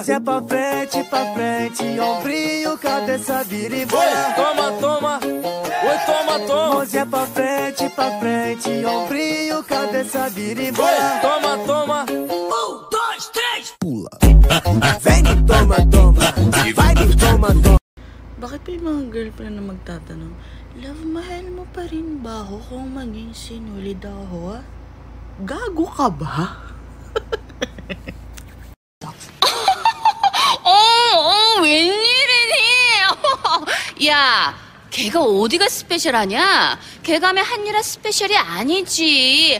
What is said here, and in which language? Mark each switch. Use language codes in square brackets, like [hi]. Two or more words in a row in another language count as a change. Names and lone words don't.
[pt] Mãozinha pra frente, ombrinho, cabeça vira e bora. Oi, toma, toma. Oi, toma, toma. Mãozinha pra frente, ombrinho, cabeça vira e bora. Oi, toma, toma. 1, 2, 3, pula. Vem, toma, toma. Vai, toma, toma. [tl] Bakit may mga girlfriend na magtatanong, love, mahal mo pa rin ba ako kung maging sinulid ako? Gago ka ba? [ko] 웬일이니? 야, 걔가 어디가 스페셜하냐? 걔가 하면 한유라 스페셜이 아니지.